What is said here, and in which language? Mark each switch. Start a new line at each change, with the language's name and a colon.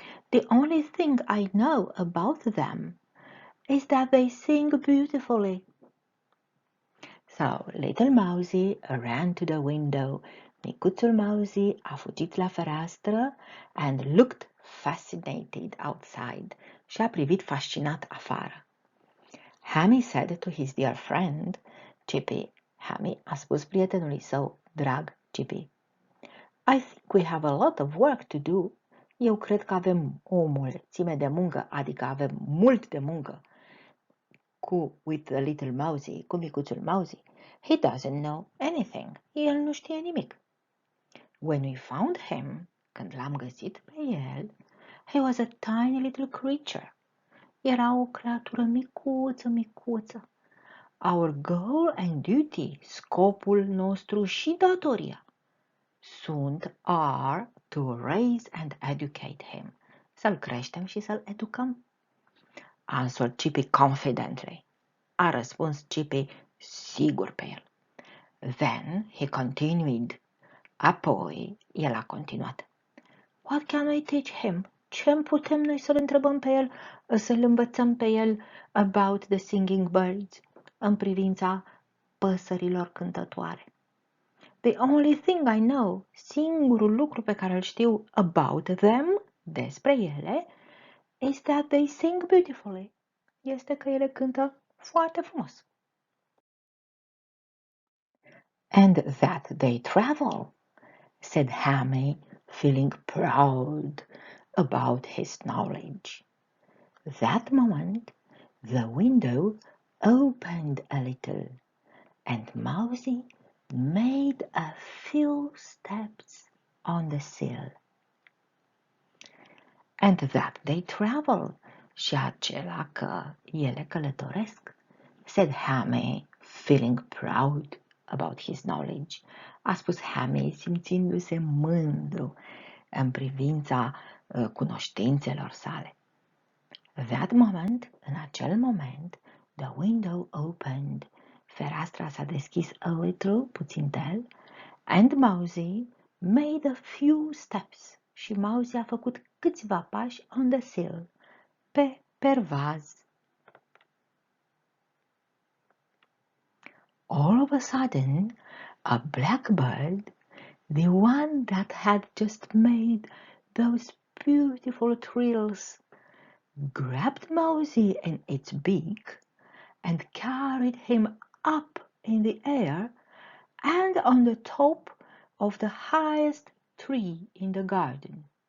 English: The only thing I know about them is that they sing beautifully. So little Mousie ran to the window.
Romanian: Micuțul Mousie a fugit la fereastră
English: and looked fascinated outside.
Romanian: Și a privit fascinat afară.
English: Hammy said to his dear friend, Chippy.
Romanian: Hammy a spus prietenului său, drag Chippy,
English: I think we have a lot of work to do.
Romanian: Eu cred că avem o mulțime de muncă, adică avem mult de muncă
English: with the little Mousie,
Romanian: cu micuțul Mousie.
English: He doesn't know anything.
Romanian: El nu știe nimic.
English: When we found him,
Romanian: când l-am găsit pe el,
English: he was a tiny little creature.
Romanian: Era o creatură micuță.
English: Our goal and duty,
Romanian: scopul nostru și datoria,
English: are to raise and educate him.
Romanian: Să-l creștem și să-l educăm.
English: Answered Chippy confidently.
Romanian: A răspuns Chippy sigur pe el.
English: Then he continued.
Romanian: Apoi el a continuat.
English: What can we teach him?
Romanian: Ce putem noi să-l întrebăm pe el, să-l învățăm pe el
English: about the singing birds,
Romanian: în privința păsărilor cântătoare?
English: The only thing I know,
Romanian: singurul lucru pe care îl știu
English: about them,
Romanian: despre ele,
English: is that they sing beautifully.
Romanian: Este că ele cântă foarte frumos.
English: And that they travel, said Hammy, feeling proud about his knowledge. That moment, the window opened a little, and Mousie made a few steps on the sill. And that they travel,
Romanian: și acela că ele călătoresc,
English: said Hammy, feeling proud about his knowledge.
Romanian: A spus Hammy, simțindu-se mândru în privința cunoștințelor sale.
English: That moment,
Romanian: în acel moment,
English: the window opened,
Romanian: fereastra s-a deschis
English: a little,
Romanian: puțintel,
English: and Mousie made a few steps,
Romanian: și Mousie a făcut câțiva pași
English: on the sill,
Romanian: pe pervaz.
English: All of a sudden, a blackbird, the one that had just made those beautiful trills, grabbed Mousie in its beak and carried him up in the air and on the top of the highest tree in the garden.